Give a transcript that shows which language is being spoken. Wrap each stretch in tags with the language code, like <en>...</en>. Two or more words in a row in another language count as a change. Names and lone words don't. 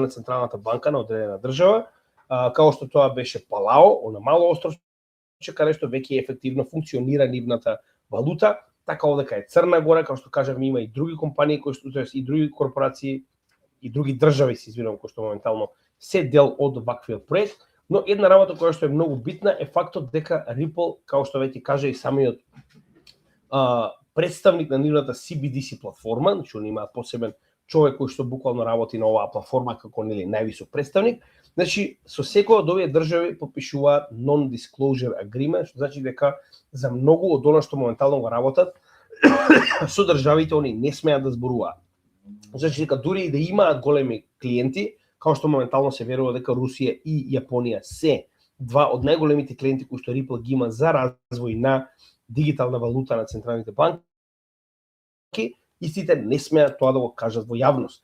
<mk>на Централната банка на одредена држава, као што тоа беше Палао, она мало островче каде што веќе ефективно функционира нивната валута, така овдека е Црна Гора, као што кажавме, има и други компании кои што и други корпорации и други држави, се извинувам, кои што моментално се дел од ваквиот проект, но една работа која што е многу битна е фактот дека Ripple, као што веќе кажа и самиот представник на нивната CBDC платформа, значи он има посебен човек кој што буквално работи на оваа платформа како највисок представник, значи со секоја од овие држави подпишуваат</mk> <en>non-disclosure agreement,</en> <mk>што значи дека за многу од она што моментално го работат со државите они не смеат да зборуваат. Значи дека дури и да имаат големи клиенти, као што моментално се верува дека Русија и Јапонија се два од најголемите клиенти кои што Ripple ги има за развој на дигитална валута на централните банки, истите не смеат тоа да го кажат во јавност.</mk>